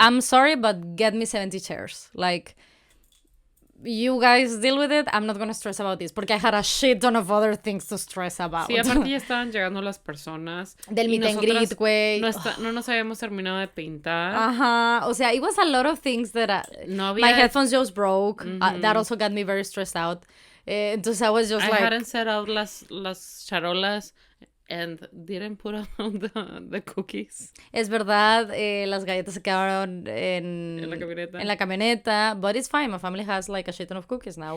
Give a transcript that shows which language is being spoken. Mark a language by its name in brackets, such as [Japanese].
[English] I'm sorry, but get me 70 chairs. Like, you guys deal with it. I'm not gonna stress about this. Porque I had a shit ton of other things to stress about. [Spanish] Sí, aparte ya estaban llegando las personas. Del meet and greet, güey. No nos habíamos terminado de pintar. Ajá. O sea, [English] it was a lot of things that my headphones just broke. That also got me very stressed out. Entonces I was just I like... hadn't set out [Spanish] las charolas [English] and didn't put out the cookies. [Spanish] Es verdad, las galletas se quedaron en la camioneta. [English] But it's fine, my family has like a shit ton of cookies now.